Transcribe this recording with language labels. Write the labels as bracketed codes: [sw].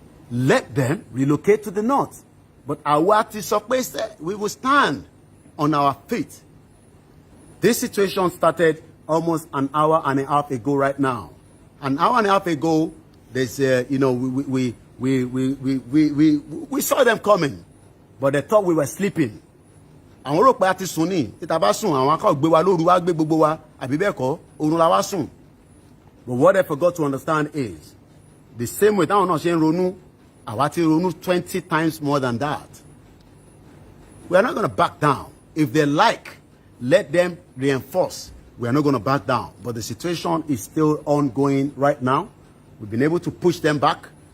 [en] Let them relocate to the north. But our we will stand on our feet. This situation started almost an hour and a half ago right now. An hour and a half ago, there's we saw them coming, but they thought we were sleeping. [yo] Àwọn rò pé a ti sùn ní títa bá sùn àwọn akọ gbé wa lóru wá gbé gbogbo wa àbí bẹ́ẹ̀ kọ́ oorun la wá sùn. [en] But what they forgot to understand is the same way [yo] táwọn náà ṣe ń ronú àwa ti ronú [en] 20 times more than that. We are not going to back down. If they like, let them reinforce. We are not going to back down. But the situation is still ongoing right now. We've been able to push them back.